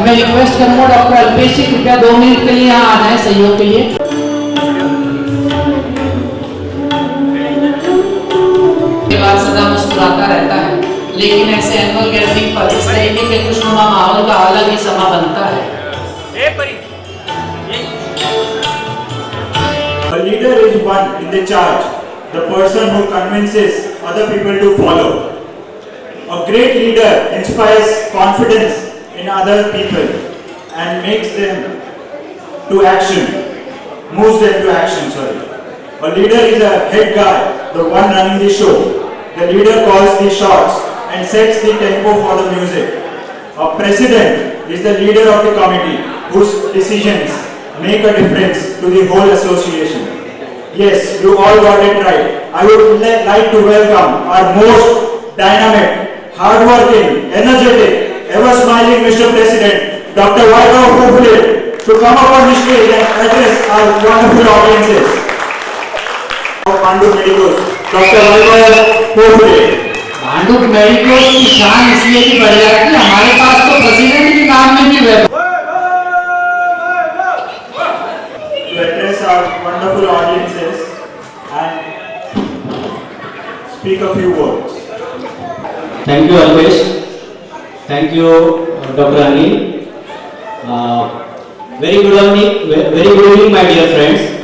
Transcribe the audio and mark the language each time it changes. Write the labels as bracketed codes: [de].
[hi] मैं रिक्वेस्ट करूंगा डॉक्टर अल्पेश जी कृपया 2 मिनट के लिए यहाँ आ जाए सहयोग के लिए। बात सदा मुस्कुराता रहता है, लेकिन ऐसे एनुअल गैदरिंग पर इस तरीके के खुशनुमा माहौल का अलग ही समा बनता है। [en] A leader is one in the charge, the person who convinces other people to follow. A great leader inspires confidence in other people and makes them to action, moves them to action, sorry. A leader is a head guy, the one running the show. The leader calls the shots and sets the tempo for the music. A president is the leader of the committee whose decisions make a difference to the whole association. Yes, you all got it right. I would like to welcome our most dynamic, hardworking, energetic, ever-smiling Mr. President, Dr. Vaibhav Phofale, to come up on the stage and address our wonderful audiences. Of Pandu Medicos, Dr. Vaibhav Phofale. [hi] Bhandup medicos की शान इसलिए भी बढ़ जाती है, हमारे पास तो president के नाम में भी है। [en] To address our wonderful audiences and speak a few words. Thank you, Alpesh. Thank you, Dr. Anil. Very good evening, my dear friends.